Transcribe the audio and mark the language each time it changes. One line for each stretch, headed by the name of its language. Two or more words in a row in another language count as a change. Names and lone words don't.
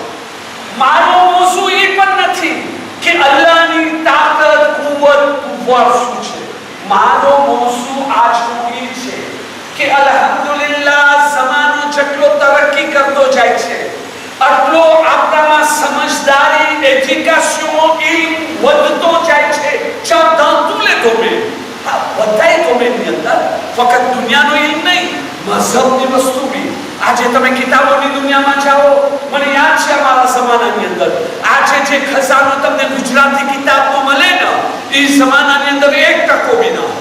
Gujarati: મારો મોસું એ પણ નથી કે અલ્લાહની તાકાત કુવત કુવર શું છે. મારો મોસું આજનો એ છે કે અલ્હમ્દુલિલ્લાહ જમાનો જેટલો તરક્કી કરતો જાય છે આટલો આપણામાં સમજદારી, એજ્યુકેશન, ઇલ્મ વધતો જાય છે.
French: dans tous les domaines,
Gujarati: બધાય ડોમેનની અંદર, ફક્ત દુનિયાનો ઇલ્મ નહીં, મઝહબની વસ્તુ બી. આજે તમે કિતાબોની દુનિયામાં જાઓ, મને યાદ છે અમારા જમાનાની અંદર આજે જે ખજાનો તમને ગુજરાતી કિતાબનો મળે ને, એ જમાનાની અંદર 1% બી ના.